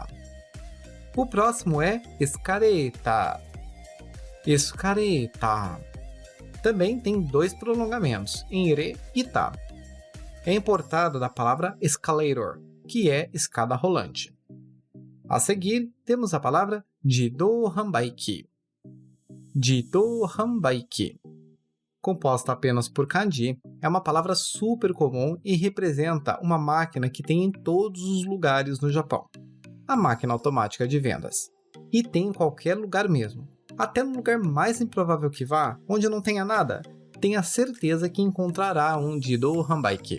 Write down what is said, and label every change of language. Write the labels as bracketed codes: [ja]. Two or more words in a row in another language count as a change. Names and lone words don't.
[pt] O próximo é escareta, escareta. Também tem dois prolongamentos, em ere e ta. É importado da palavra escalator, que é escada rolante. A seguir, temos a palavra [ja] 自動販売機. 自動販売機. [pt] Composta apenas por kanji, é uma palavra super comum e representa uma máquina que tem em todos os lugares no Japão. A máquina automática de vendas. E tem em qualquer lugar mesmo. Até no lugar mais improvável que vá, onde não tenha nada, tenha certeza que encontrará um [ja] 自動販売機.